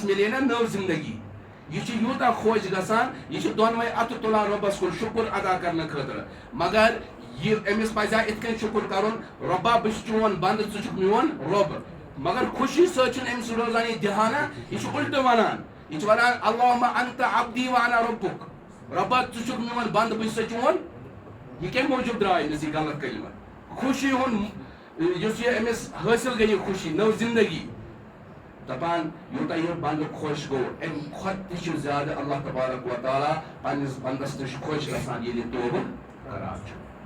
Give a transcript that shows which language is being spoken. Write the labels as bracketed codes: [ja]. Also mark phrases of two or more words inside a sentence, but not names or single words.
[ks] مِلے نا نٔو زندگی یہ چھُ یوٗتاہ خۄش گژھان یہِ چھُ دۄنوَے اَتھٕ تُلان رۄبَس کُن شُکُر ادا کرنہٕ خٲطرٕ مگر یہِ أمِس پَزِ ہا یِتھ کٔنۍ شُکُر کَرُن رۄبا بہٕ چھُس چون بنٛدٕ ژٕ چھُکھ میون رۄب مگر خوشی سۭتۍ چھُنہٕ أمِس روزان یہِ دِہانا یہِ چھُ اُلٹہٕ وَنان یہِ چھُ وَنان [ar] اللہُمہ انتَ عبدی وانا [ks] رۄبُک رۄبا ژٕ چھُکھ میون بنٛدٕ بہٕ چھُسے چون یہِ کَمہِ موٗجوٗب درٛاے أمِس یہِ غلط کلمہٕ خوشی ہُنٛد یُس یہِ أمِس حٲصِل گٔے یہِ خوشی نٔو زندگی دپان یوٗتاہ یہِ بنٛدٕ خۄش گوٚو اَمہِ کھۄتہٕ تہِ چھُ زیادٕ [ar] اللہ تبارک و تعالیٰ [ks] پننِس بنٛدس تہِ چھُ خۄش گژھان ییٚلہِ یہِ توبہٕ کران چھُ